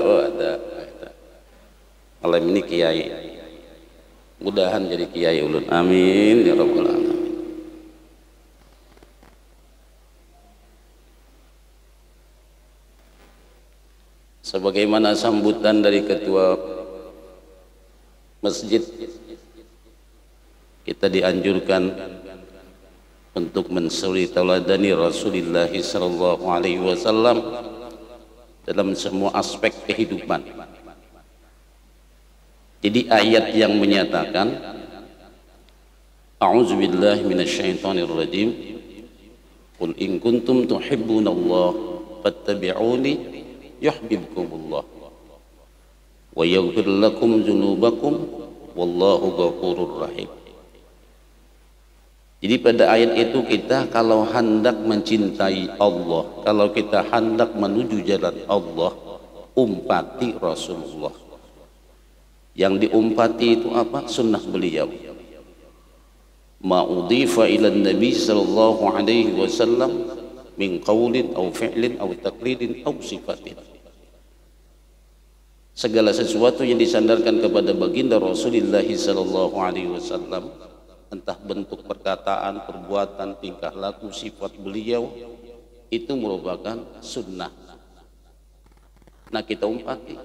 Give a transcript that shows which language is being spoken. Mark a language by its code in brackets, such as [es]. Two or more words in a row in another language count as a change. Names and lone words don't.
[id] Oh ada. Malam ini kiai. [bjn] Mudahan jadi kiai ulun. [ar] آمين يا رب العالمين. [id] Sebagaimana sambutan dari ketua masjid, kita dianjurkan untuk mensuri tauladani Rasulullah [ar] صلى الله عليه وسلم [id] dalam semua aspek kehidupan. Jadi ayat yang menyatakan [ar] أعوذ بالله من الشيطان الرجيم قل إن كنتم تحبون الله فاتبعوني يحببكم الله ويغفر لكم ذنوبكم والله غفور رحيم. [id] Jadi pada ayat itu kita kalau hendak mencintai Allah, kalau kita hendak menuju jalan Allah, umpati Rasulullah. Yang diumpati itu apa? Sunnah beliau. [ar] ما أضيف إلى النبي صلى الله عليه وسلم من قول أو فعل أو تقليد أو صفة. [id] Segala sesuatu yang disandarkan kepada baginda Rasulullah [ar] صلى الله عليه وسلم, [id] entah bentuk perkataan, perbuatan, tingkah laku, sifat beliau, itu merupakan sunnah. Nah kita umpati.